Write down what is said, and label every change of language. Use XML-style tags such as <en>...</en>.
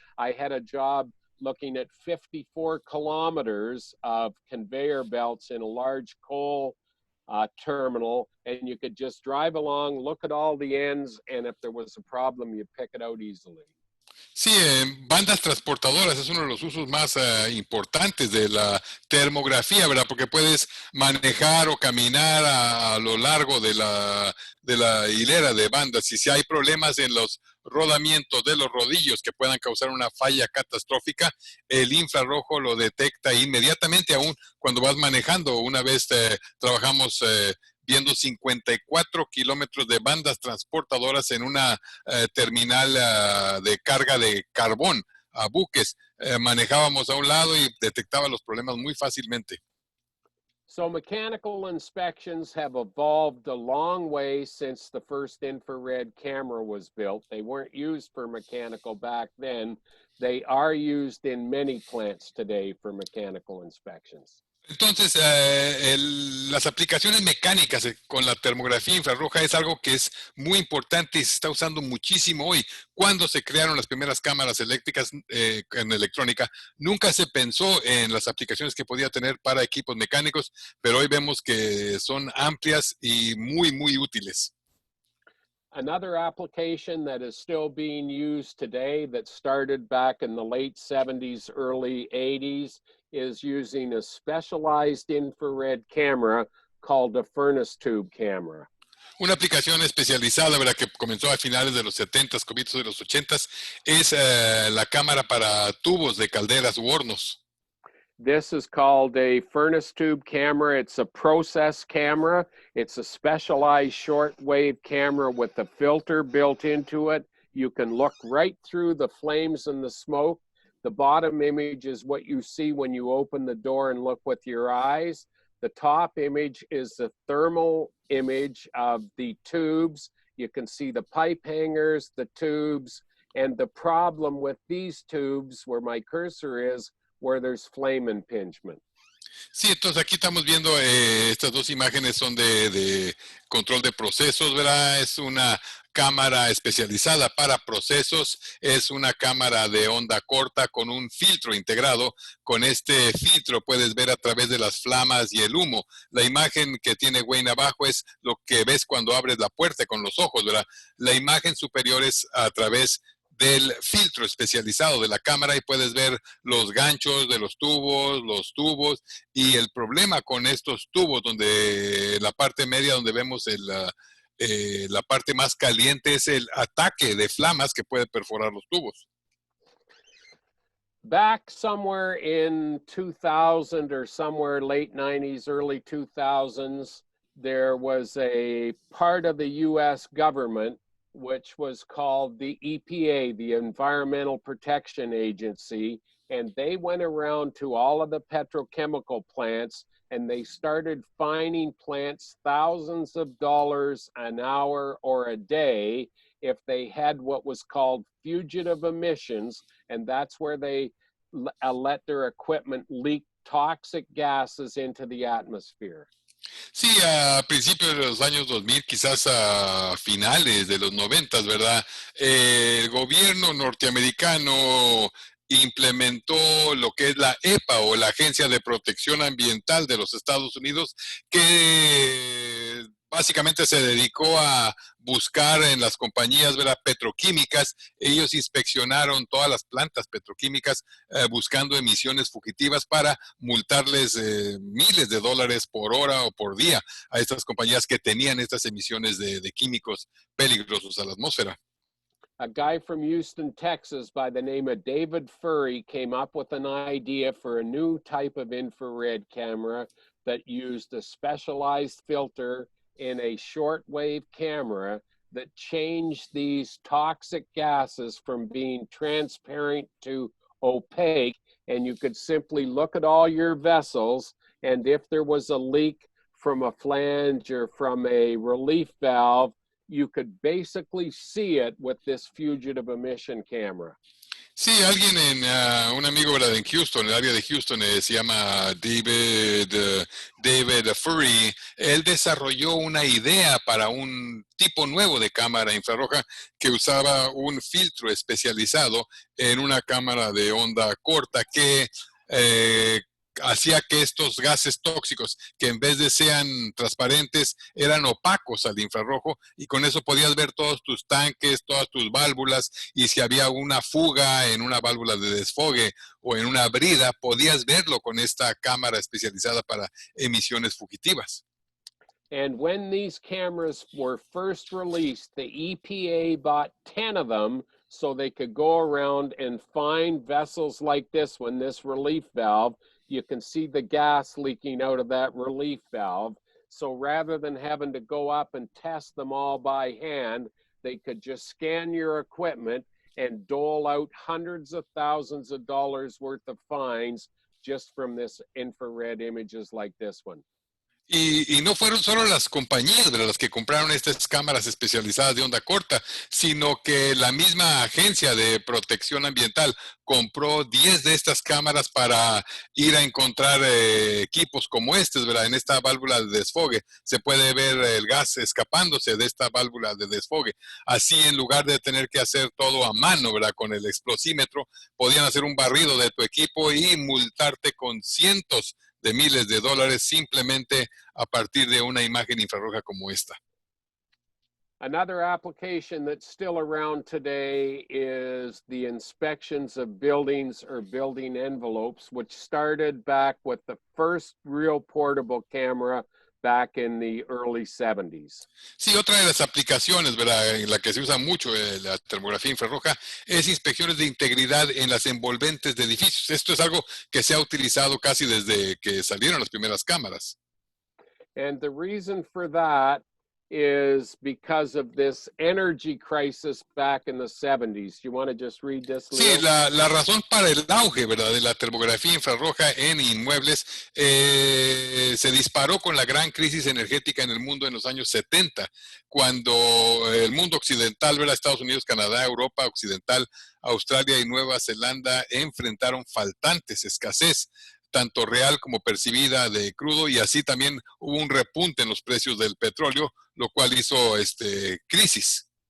<en>I had a job looking at 54 kilometers of conveyor belts in a large coal terminal, and you could just drive along, look at all the ends, and if there was a problem, you pick it out easily.</en> <es>Sí, bandas transportadoras es uno de los usos más importantes de la termografía, ¿verdad? Porque puedes manejar o caminar a lo largo de la hilera de bandas. Y si hay problemas en los rodamientos de los rodillos que puedan causar una falla catastrófica, el infrarrojo lo detecta inmediatamente, aún cuando vas manejando. Una vez trabajamos viendo 54 kilómetros de bandas transportadoras en una terminal de carga de carbón a buques. Manejábamos a un lado y detectaba los problemas muy fácilmente.</es> <en>So mechanical inspections have evolved a long way since the first infrared camera was built. They weren't used for mechanical back then. They are used in many plants today for mechanical inspections.</en> <es>Entonces, las aplicaciones mecánicas con la termografía infrarroja es algo que es muy importante y se está usando muchísimo hoy. Cuando se crearon las primeras cámaras eléctricas en electrónica, nunca se pensó en las aplicaciones que podía tener para equipos mecánicos, pero hoy vemos que son amplias y muy, muy útiles.</es> <en>Another application that is still being used today that started back in the late 70s, early 80s is using a specialized infrared camera called a furnace tube camera.</en> <es>Una aplicación especializada, ¿verdad?, que comenzó a finales de los 70s, comienzos de los 80s, es la cámara para tubos de calderas u hornos.</es> <en>This is called a furnace tube camera. It's a process camera. It's a specialized shortwave camera with a filter built into it. You can look right through the flames and the smoke. The bottom image is what you see when you open the door and look with your eyes. The top image is the thermal image of the tubes. You can see the pipe hangers, the tubes, and the problem with these tubes, where my cursor is, where there's flame impingement.</en> <es>Sí, entonces aquí estamos viendo estas dos imágenes son de control de procesos, ¿verdad? Es una cámara especializada para procesos, es una cámara de onda corta con un filtro integrado. Con este filtro puedes ver a través de las flamas y el humo. La imagen que tiene Wayne abajo es lo que ves cuando abres la puerta con los ojos, ¿verdad? La imagen superior es a través del filtro especializado de la cámara y puedes ver los ganchos de los tubos y el problema con estos tubos donde la parte media donde vemos la parte más caliente es el ataque de flamas que puede perforar los tubos.</es> <en>Back somewhere in 2000 or somewhere late 90s, early 2000s, there was a part of the US government which was called the EPA, the Environmental Protection Agency, and they went around to all of the petrochemical plants and they started fining plants thousands of dollars an hour or a day if they had what was called fugitive emissions, and that's where they let their equipment leak toxic gases into the atmosphere.</en> <es>Sí, a principios de los años 2000, quizás a finales de los 90, ¿verdad? El gobierno norteamericano implementó lo que es la EPA o la Agencia de Protección Ambiental de los Estados Unidos, que básicamente se dedicó a buscar en las compañías, ¿verdad?, petroquímicas. Ellos inspeccionaron todas las plantas petroquímicas buscando emisiones fugitivas para multarles miles de dólares por hora o por día a estas compañías que tenían estas emisiones de químicos peligrosos a la atmósfera.</es> <en>A guy from Houston, Texas, by the name of David Furry, came up with an idea for a new type of infrared camera that used a specialized filter in a shortwave camera that changed these toxic gases from being transparent to opaque. And you could simply look at all your vessels, and if there was a leak from a flange or from a relief valve, you could basically see it with this fugitive emission camera.</en> <es>Sí, alguien un amigo, ¿verdad?, en Houston, en el área de Houston, se llama David Furry. Él desarrolló una idea para un tipo nuevo de cámara infrarroja que usaba un filtro especializado en una cámara de onda corta que hacía que estos gases tóxicos, que en vez de sean transparentes, eran opacos al infrarrojo, y con eso podías ver todos tus tanques, todas tus válvulas, y si había una fuga en una válvula de desfogue o en una brida, podías verlo con esta cámara especializada para emisiones fugitivas.</es> <en>And when these cameras were first released, the EPA bought 10 of them so they could go around and find vessels like this one, this relief valve. You can see the gas leaking out of that relief valve. So rather than having to go up and test them all by hand, they could just scan your equipment and dole out hundreds of thousands of dollars worth of fines just from this infrared images like this one.</en> <es>Y no fueron solo las compañías, ¿verdad?, las que compraron estas cámaras especializadas de onda corta, sino que la misma agencia de protección ambiental compró 10 de estas cámaras para ir a encontrar equipos como estos, ¿verdad? En esta válvula de desfogue se puede ver el gas escapándose de esta válvula de desfogue. Así, en lugar de tener que hacer todo a mano, ¿verdad?, con el explosímetro, podían hacer un barrido de tu equipo y multarte con cientos de miles de dólares simplemente a partir de una imagen infrarroja como esta.</es> <en>Another application that's still around today is the inspections of buildings or building envelopes, which started back with the first real portable camera back in the early 70s.</en> <es>Sí, otra de las aplicaciones, ¿verdad?, en la que se usa mucho la termografía infrarroja es inspecciones de integridad en las envolventes de edificios. Esto es algo que se ha utilizado casi desde que salieron las primeras cámaras.</es> <en>And the reason for that is because of this energy crisis back in the 70s. You want to just read this,</en> <es>Sí,</es> <en>Leo?</en> <es>la razón para el auge, ¿verdad?, de la termografía infrarroja en inmuebles se disparó con la gran crisis energética en el mundo en los años 70, cuando el mundo occidental, ¿verdad?, Estados Unidos, Canadá, Europa Occidental, Australia y Nueva Zelanda enfrentaron faltantes, escasez, tanto real como percibida de crudo, y así también hubo un repunte en los precios del petróleo, lo cual hizo crisis.</es>